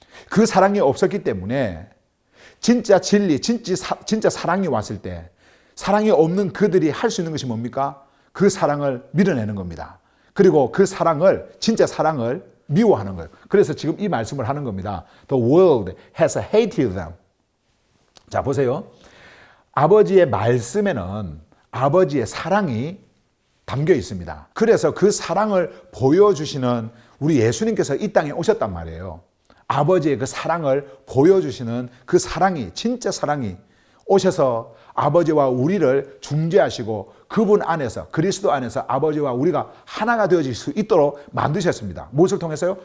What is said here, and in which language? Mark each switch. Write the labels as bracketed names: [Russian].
[Korean] 그 사랑이 없었기 때문에 진짜 진리, 진짜 사랑이 왔을 때 사랑이 없는 그들이 할 수 있는 것이 뭡니까? 그 사랑을 밀어내는 겁니다. 그리고 그 사랑을, 진짜 사랑을 미워하는 거예요. 그래서 지금 이 말씀을 하는 겁니다. [English] The world has hated them. [Korean] 자, 보세요. 아버지의 말씀에는 아버지의 사랑이 담겨 있습니다. 그래서 그 사랑을 보여주시는 우리 예수님께서 이 땅에 오셨단 말이에요. 아버지의 그 사랑을 보여주시는 그 사랑이, 진짜 사랑이 오셔서 아버지와 우리를 중재하시고 그분 안에서, 그리스도 안에서 아버지와 우리가 하나가 되어질 수 있도록 만드셨습니다. 무엇을 통해서요?